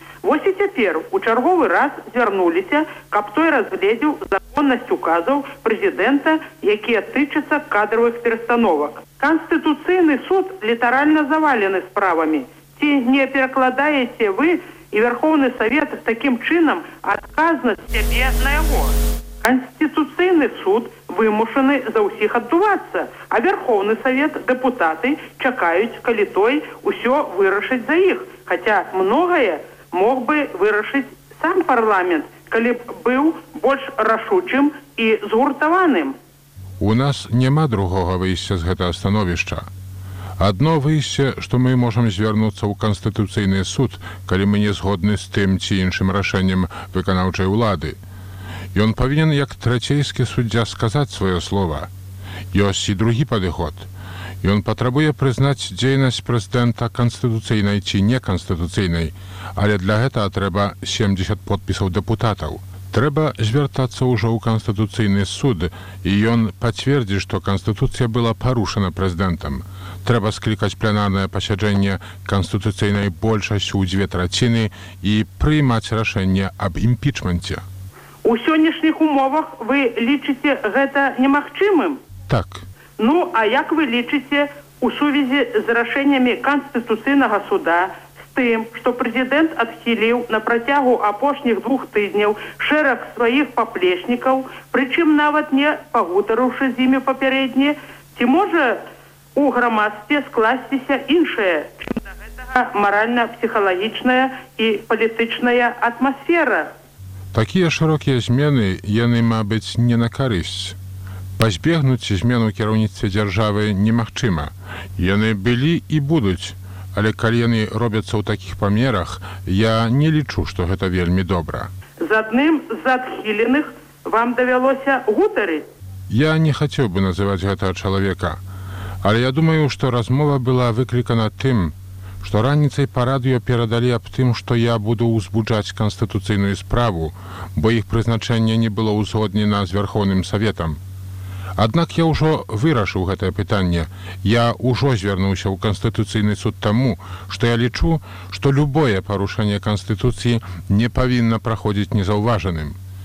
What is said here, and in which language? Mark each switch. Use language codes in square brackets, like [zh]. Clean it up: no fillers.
[be] Вось і цяпер у чарговы раз звярнуліся, каб той разгледзеў законнасць указаў прэзідэнта, якія тычацца кадравых перастановак. Канстытуцыйны суд літаральна завалены справамі. Ці не перакладаеце вы і Верховны Савет такім чынам адказнасць сябе на яго? [ru] Конституционный суд вымушены за усіх отдуваться, а Верховный Совет депутаты чакают, коли той усё вырашить за их, хотя многое мог бы вырашить сам парламент, коли б был больш рашучым и згуртаваным. [be] У нас нема другого выйсця з гэтага становішча. [ru] Одно выйсце, что мы можем звернуться у Конституционный суд, коли мы не згодны с тем ці іншим рашэннем выканаўчай улады. И он повинен, как третейский судья, сказать свое слово. Есть и другий подход. И он потребует признать деятельность президента конституционной или неконституционной. Але для этого треба 70 подписов депутатов. Треба звертаться уже у конституционный суд, и он подтвердит, что конституция была порушена президентом. Треба скликать пленарное поседжение конституционной большестью у 2/3 и принимать решение об импичменте. [be] У сённяшніх умовах вы лічыце гэта немагчымым? Так. Ну, а як вы лічыце у сувязі з рашэннямі Канстытуцыйнага суда з тым, што прэзідэнт адхіліў на працягу апошніх 2 тыдняў шэраг сваіх паплечнікаў, прычым нават не пагутарыўшы з імі папярэдні, ці можа у грамадстве скласціся іншая, чым да гэтага маральна-псіхалагічная і палітычная атмасфера? Такие широкие змены, яны, мабыць, не на карысць. Пазбегнуць змену кіраўніцтва державы немагчыма. Яны былі і будуць, але калі яны робяцца ў такіх памерах, я не лічу, што гэта вельмі добра. З адным з адхіленых вам давялося гутарыць? Я не хацеў бы называць гэтага чалавека, але я думаю, што размова была выклікана тым, [ru] что раніцай по радио передали об тым, что я буду узбуджаць конституционную справу, бо их призначение не было узгоднено с Верховным Советом. [be] Аднак я уже вырашил гэтае пытанне. [ru] Я уже звернулся в конституционный суд тому, что я лічу, что любое порушение конституции не повинно проходить незауваженным.